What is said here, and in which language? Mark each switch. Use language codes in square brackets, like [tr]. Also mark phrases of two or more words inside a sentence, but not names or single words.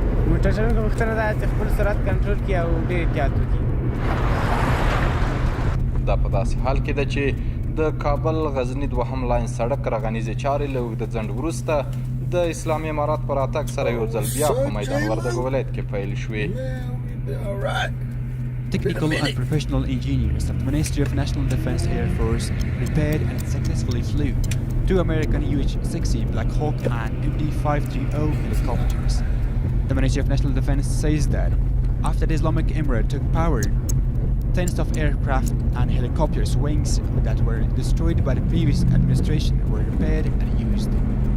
[ps] موټر چلوونکو غوښتنه ده چې خپل سرعت کنټرول کړي او ډېر احتیاط وکړي. دا په داسې حال کې ده چې د کابل غزنی دوهم لاین سړک رغنیزې چارې له اوږده ځنډ وروسته د اسلامي امارات په راتګ سره یو ځل بیا په میدان وردګ ولایت کې پیل شوې. [en] Technical and professional engineers of the Ministry of National Defense Air Force repaired and successfully flew 2 American UH-60 Black Hawk and MD-530 helicopters. The Ministry of National Defense says that after the Islamic Emirate took power, tens of aircraft and helicopters' wings that were destroyed by the previous administration were repaired and used.